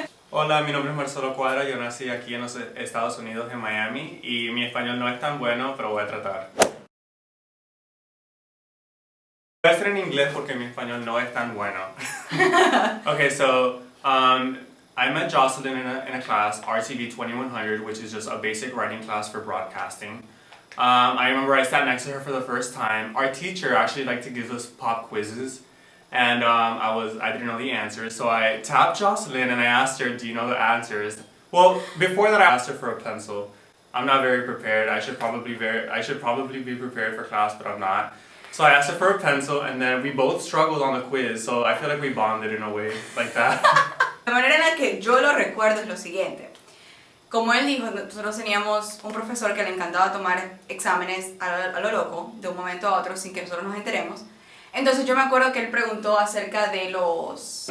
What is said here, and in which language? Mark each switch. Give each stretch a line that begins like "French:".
Spanish: Hola, mi nombre es Marcello Cuadra, yo nací aquí en los Estados Unidos, en Miami, y mi español no es tan bueno, pero voy a tratar. Voy a hacer en inglés porque mi español no es tan bueno.
English: Okay, so I met Joseline in a class, RTB 2100, which is just a basic writing class for broadcasting. I remember I sat next to her for the first time. Our teacher actually liked to give us pop quizzes. And I didn't know the answers, so I tapped Joseline and I asked her, do you know the answers? Well, before that I asked her for a pencil. I'm not very prepared. I should probably be prepared for class, but I'm not. So I asked her for a pencil and then we both struggled on the quiz, so I feel like we bonded in a way like that.
Spanish: La manera en la que yo lo recuerdo es lo siguiente. Como él dijo, nosotros teníamos un profesor que le encantaba tomar exámenes a lo loco, de un momento a otro, sin que nosotros nos enteremos. Entonces yo me acuerdo que él preguntó acerca de los...